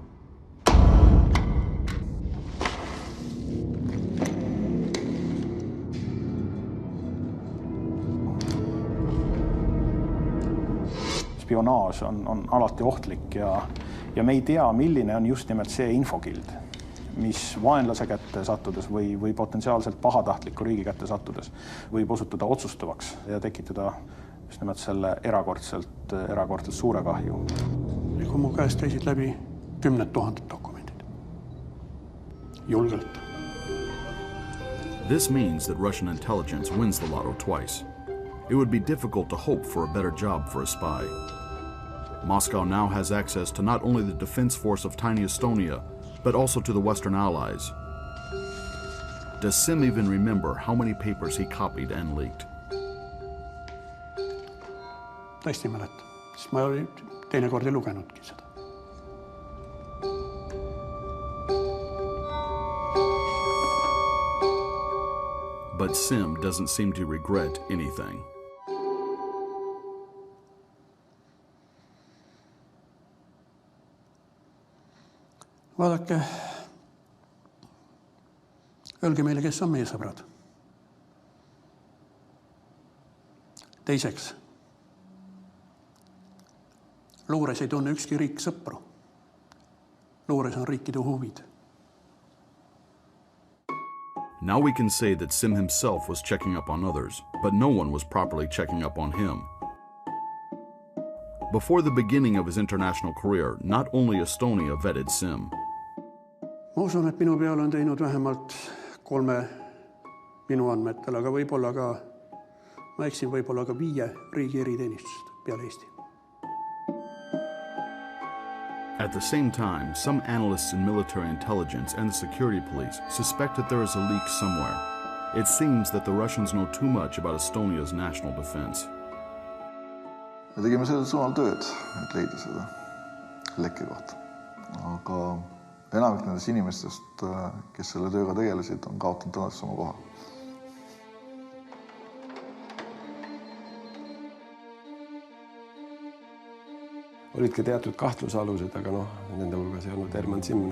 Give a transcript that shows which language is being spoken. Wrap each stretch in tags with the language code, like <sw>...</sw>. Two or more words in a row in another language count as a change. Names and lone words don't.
<et>Spionaaž on alati ohtlik ja me ei tea, milline on just nimelt see infokild, mis vaenlase kätte sattudes või potentsiaalselt pahatahtliku riigi kätte sattudes võib osutuda otsustavaks ja tekitada just nimelt selle erakordselt suure kahju. Kui mu käest käisid läbi 10 000 dokumendid. Julgelt.</et> <en>This means that Russian intelligence wins the lotto twice. It would be difficult to hope for a better job for a spy. Moscow now has access to not only the defense force of tiny Estonia, but also to the Western allies. Does Sim even remember how many papers he copied and leaked?</en> <et>Tõesti mäleta, sest ma teinekord ei lugenudki seda.</et> <en>But Sim doesn't seem to regret anything.</en> <et>Vaadake, öelge meile, kes on meie sõbrad. Teiseks, luures ei tunne ükski riik sõpru. Luures on riikide huvid.</et> <en>Now we can say that Sim himself was checking up on others, but no one was properly checking up on him. Before the beginning of his international career, not only Estonia vetted Sim.</en> <et>Ma usun, et minu peal on teinud vähemalt 3 minu andmetel, aga võib-olla ka, ma eksin, võib-olla ka 5 riigi eriteenistust peale Eesti.</et> <en>At the same time, some analysts in military intelligence and the security police suspect that there is a leak somewhere. It seems that the Russians know too much about Estonia's national defense.</en> <et>Me tegime sellel suunal tööd, et leida seda lekke kohta. Aga enamik nendest inimestest, kes selle tööga tegelesid, on kaotanud tänaseks oma koha. Olid ka teatud kahtlusalused, aga nende hulgas ei olnud Herman Simm.</et>